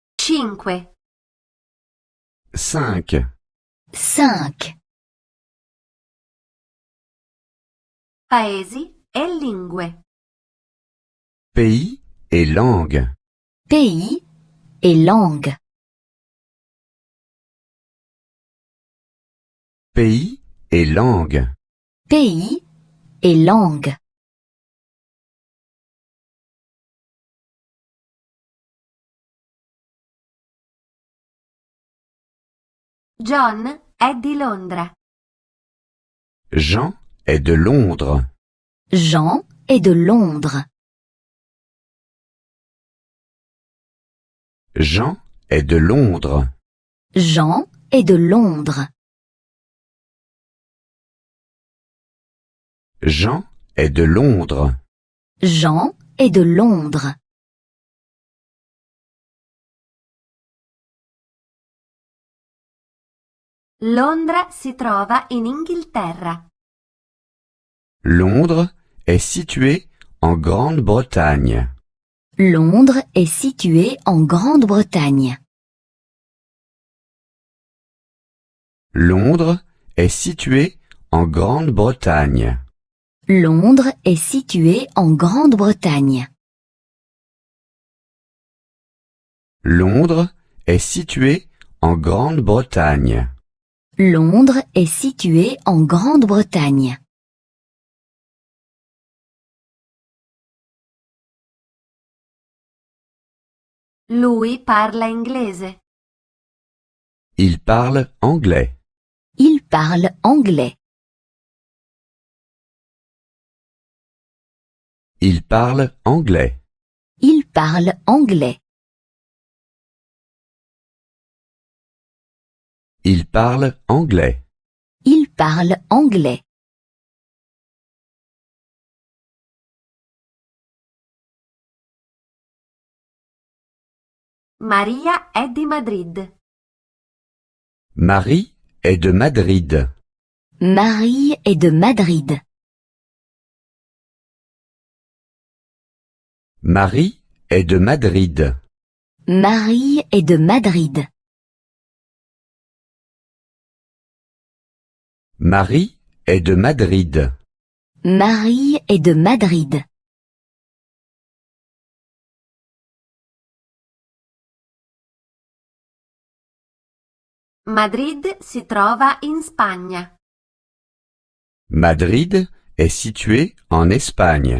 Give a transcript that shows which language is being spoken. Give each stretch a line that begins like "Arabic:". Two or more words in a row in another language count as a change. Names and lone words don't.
Italian: 5, 5, 5. paesi e lingue.
French: pays et langue. Pays et langue. Pays et langue. Pays et langue.
Italian: John è di Londra.
French: Jean est de Londres. Jean est de Londres. Jean est de Londres. Jean est de Londres. Jean est de Londres. Jean est de Londres.
Italian: Londra si trova in Inghilterra.
French: Londres est situé en Grande-Bretagne. Londres est situé en Grande-Bretagne. Londres est situé en Grande-Bretagne. Londres est situé en Grande-Bretagne. Londres est situé en Grande-Bretagne. Londres est situé en Grande-Bretagne.
Italian: Lui parla inglese.
French: Il parle anglais. Il parle anglais. Il parle anglais. Il parle anglais. Il parle anglais. Il parle anglais.
Italian: Maria è di Madrid.
French: Marie est de Madrid. Marie est de Madrid. Marie est de Madrid. Marie est de Madrid. Marie est de Madrid. Marie est de Madrid.
Italian: Madrid si trova in Spagna.
French: Madrid est situé en Espagne.